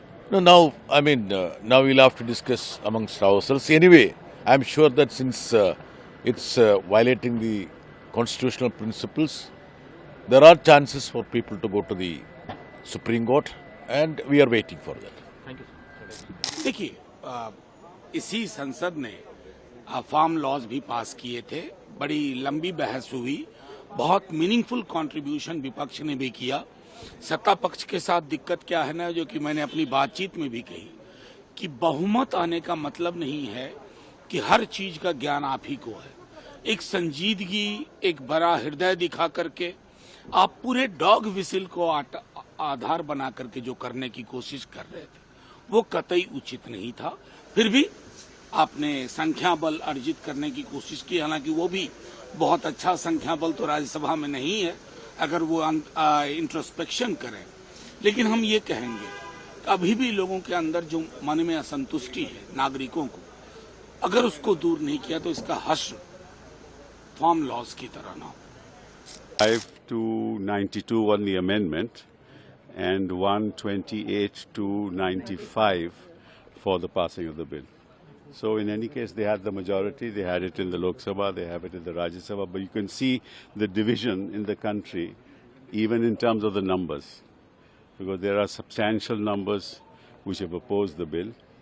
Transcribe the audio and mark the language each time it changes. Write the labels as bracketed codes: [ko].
[en] No, now we'll have to discuss amongst ourselves. Anyway, I'm sure that since it's violating the constitutional principles, there are chances for people to go to the Supreme Court, and we are waiting for that. Thank you, sir. [hi] देखिए, इसी संसद ने farm laws भी पास किए थे, बड़ी लंबी बहस हुई, बहुत [en] meaningful contribution [hi] विपक्ष ने भी किया। सत्ता पक्ष के साथ दिक्कत क्या है ना, जो कि मैंने अपनी बातचीत में भी कही कि बहुमत आने का मतलब नहीं है कि हर चीज का ज्ञान आप ही को है। एक संजीदगी, एक बड़ा हृदय दिखा करके आप पूरे [en] dog whistle [hi] को आधार बना करके जो करने की कोशिश कर रहे थे, वो कतई उचित नहीं था। फिर भी आपने संख्या बल अर्जित करने की कोशिश की, हालांकि वो भी बहुत अच्छा संख्या बल तो राज्यसभा में नहीं है अगर वो इंट्रोस्पेक्शन करें। लेकिन हम ये कहेंगे कि अभी भी लोगों के अंदर जो मन में असंतुष्टि है नागरिकों को, अगर उसको दूर नहीं किया तो इसका हश्र फार्म लॉज की तरह ना हो। [en] 5 to 92 on the amendment and 128 to 95 for the passing of the bill. So in any case, they had the majority. They had it in the Lok Sabha, they have it in the Rajya Sabha. But you can see the division in the country, even in terms of the numbers, because there are substantial numbers which have opposed the bill.